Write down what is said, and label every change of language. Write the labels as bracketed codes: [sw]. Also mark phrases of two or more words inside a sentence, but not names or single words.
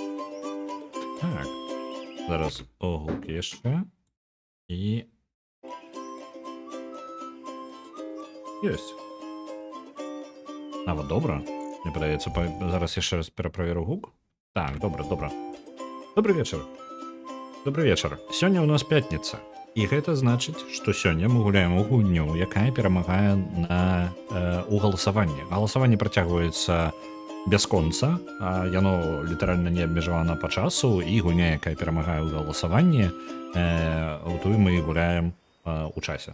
[uk] Так, зараз огурки ще. І єсть. А, вот добре. Мені подається, зараз я ще раз перепровірю гук. Так, добре, добре. [ru] Добрый вечер. Добрый вечер. [be] Сёння у нас пятница. І гэта значыць, што сёння мы гуляем у гульню, якая перамагае у галасаванні. Галасаванне працягваецца бясконца, яно літаральна не абмежавана па часу, і гульня, якая перамагае ў галасаванні, тую мы гуляем у часе.